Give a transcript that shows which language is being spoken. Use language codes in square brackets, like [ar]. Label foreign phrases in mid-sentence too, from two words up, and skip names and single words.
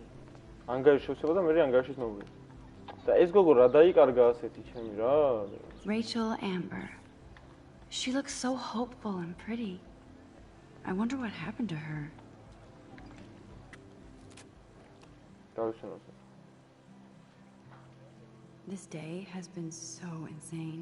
[ka] ანგარიშ შევსება და მე ანგარიშის ნომრი. და ეს გოგო რა დაიკარგა ასეთი ჩემი რა. [en] Rachel Amber. She looks so hopeful and pretty. I wonder what happened to her. This day has been so insane.